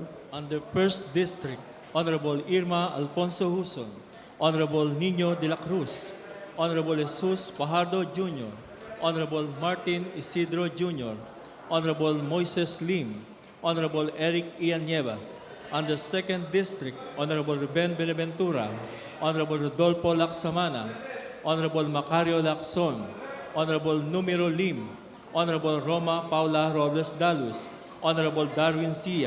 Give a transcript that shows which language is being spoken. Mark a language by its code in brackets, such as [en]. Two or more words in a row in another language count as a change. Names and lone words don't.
[en] On the First District, Honorable Irma Alfonso Huson, Honorable Nino de la Cruz, Honorable Jesus Fajardo Jr., Honorable Martin Isidro Jr., Honorable Moises Lim, Honorable Eric Ian Nieva. On the Second District, Honorable Ruben Benaventura, Honorable Rodolfo Lacsamana, Honorable Macario Lacson, Honorable Numero Lim, Honorable Roma Paula Robles Dalus, Honorable Darwin Sia.